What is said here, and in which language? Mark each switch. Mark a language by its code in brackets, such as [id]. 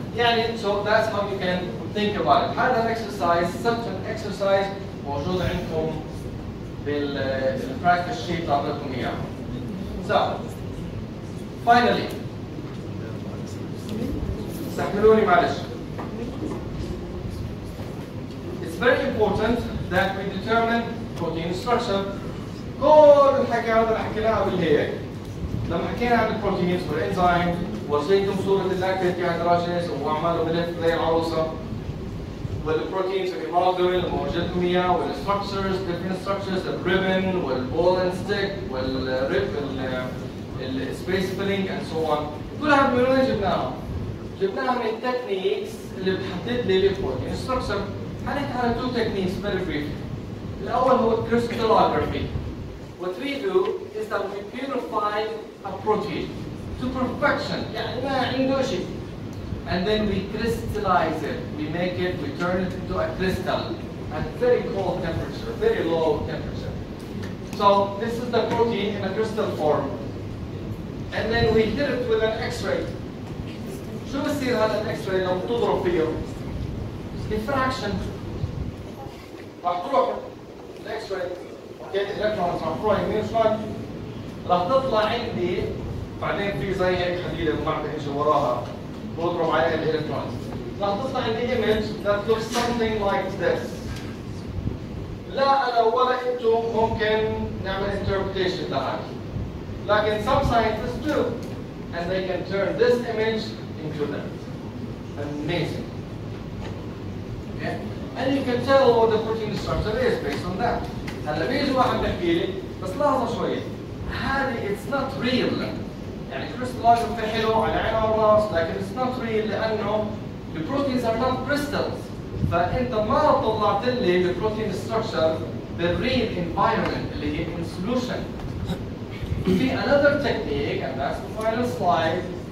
[ar] يعني [en] so that's how you can think about it. [ar] هذا الاكسرسايز [en] such an exercise [ar] موجود عندكم بالبراكتس شيت اللي اعطيتكم اياه. [en] So finally [ar] استحملوني معلش. [en] It's very important that we determine protein structure. [ar] كل الحكي هذا اللي حكيناه بالهيك لما حكينا عن البروتينز والانزيم وصلتكم صورة اللاكتيك ديهيدراجينيز وعملوا بلف زي العروسة والبروتينز والهيموجلوبين اللي موجودكم اياه والستراكشرز [en] different structures [ar] الريبن والبول اند ستيك والريب السبيس فيلينج اند سو اون. كل هذا من وين جبناها؟ جبناها من التكنيكس اللي بتحدد لي البروتين ستراكشر. حنحكي على [en] two techniques very briefly. [ar] الأول هو crystallography. [en] What we do is that we purify a protein to perfection. [ar] يعني ما عنده شيء. [en] And then we crystallize it. We make it, we turn it into a crystal at very cold temperature, very low temperature. So this is the protein in a crystal form. And then we hit it with an X-ray. [ar] شو بصير هذا الإكس-راي لما تضرب فيه؟ diffraction. راح تروح الاكس راي اوكي الالكترونز راح تروح يمين شمال راح تطلع عندي بعدين في زي هيك حديده ما بعرف ايش وراها بضرب عليها الالكترونز راح تطلع عندي [en] image that looks something like this. [ar] لا انا ولا انتم ممكن نعمل [en] interpretation [ar] لها لكن [en] some scientists do and they can turn this image into that. Amazing. Okay? And you can tell what the protein structure is based on that. [ar] هلا بيجي واحد بيحكي لي بس لحظة شوي هذه [en] it's not real. [ar] يعني crystallography حلو على عين والراس لكن it's not real لأنه [en] البروتينز are not crystals. [ar] فانت ما طلعت لي البروتين structure بالreal environment اللي هي [en] in solution. [ar] في [en] another technique and that's the final slide.